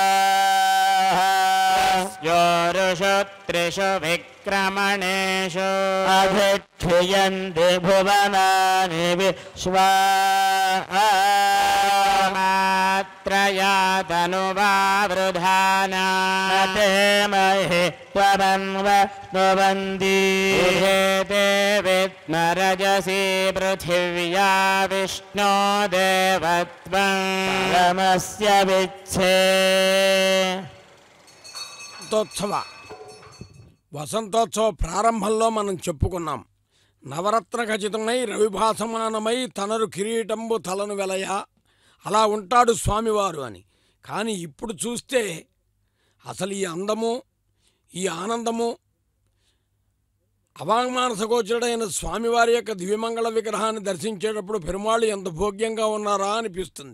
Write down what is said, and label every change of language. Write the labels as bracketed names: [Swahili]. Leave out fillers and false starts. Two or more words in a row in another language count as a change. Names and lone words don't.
[Sanskrit] योरुषु त्रिषु विक्रमणेषु अधिष्ठियन्ति भुवनानि विश्वा मात्रया तनुवावृधाना ते महि त्वमन्वनुवन्ति ते विद्मरजसि पृथिव्या विष्णो देवत्वं परमस्य विच्छे [Telugu] వసంతోత్సవ ప్రారంభంలో మనం చెప్పుకున్నాం. నవరత్న ఖచ్చితమై రవిభాసమానమై తనరు కిరీటంబు తలను వెలయ అలా ఉంటాడు స్వామివారు అని. కానీ ఇప్పుడు చూస్తే అసలు ఈ అందము ఈ ఆనందము అవాంగ్మానసగోచరుడైన స్వామివారి యొక్క దివ్యమంగళ విగ్రహాన్ని దర్శించేటప్పుడు పెరుమాళ్ళు ఎంత భోగ్యంగా ఉన్నారా అనిపిస్తుంది.